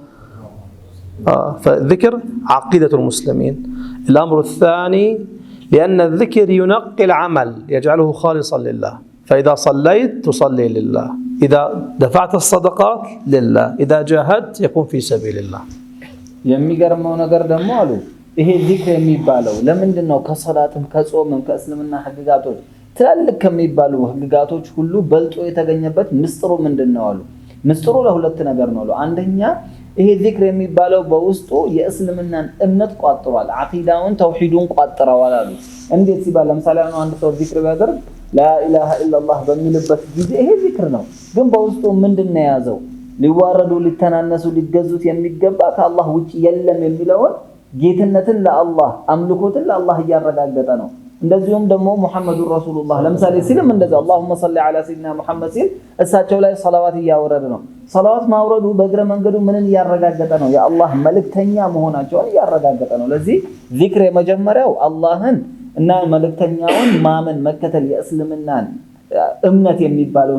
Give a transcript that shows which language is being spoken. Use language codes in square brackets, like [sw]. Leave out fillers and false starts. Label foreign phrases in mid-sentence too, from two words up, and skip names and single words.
[ar] فالذكر عقيدة المسلمين الأمر الثاني لأن الذكر ينقي العمل يجعله خالصا لله فإذا صليت تصلي لله إذا دفعت الصدقات لله إذا جاهدت يكون في سبيل الله [am] የሚገርመው ነገር ደግሞ አሉ ይሄ ዚክር የሚባለው ለምንድነው ከሰላትም ከጾምም ከእስልምና ህግጋቶች ትላልቅ ከሚባሉ ህግጋቶች ሁሉ በልጦ የተገኘበት ምስጥሩ ምንድነው አሉ ምስጥሩ ለሁለት ነገር ነው አሉ አንደኛ ይሄ ዚክር የሚባለው በውስጡ የእስልምናን እምነት ቋጥሯል አቂዳውን ተውሂዱን ቋጥሯል አሉ እንዴት ሲባል ለምሳሌ አንድ ሰው ዚክር ቢያደርግ [ar] لا إله إلا الله [am] በሚልበት ጊዜ ይሄ ዚክር ነው ግን በውስጡ ምንድነው ያዘው ሊዋረዱ ሊተናነሱ ሊገዙት የሚገባ ከአላህ ውጪ የለም የሚለውን ጌትነትን ለአላህ አምልኮትን ለአላህ ያረጋገጠ ነው እንደዚሁም ደግሞ [ar] محمد رسول الله [am] ለምሳሌ ሲልም እንደዛ [ar] اللهم صل على سيدنا محمد [am] ሲል እሳቸው ላይ ሰላዋት ያወረደ ነው ሰላዋት ማውረዱ በእግረ መንገዱ ምንን ያረጋገጠ ነው የአላህ መልእክተኛ መሆናቸውን ያረጋገጠ ነው ለዚህ ዚክር የመጀመሪያው አላህን እና መልእክተኛውን ማመን መከተል የእስልምናን እምነት የሚባለውን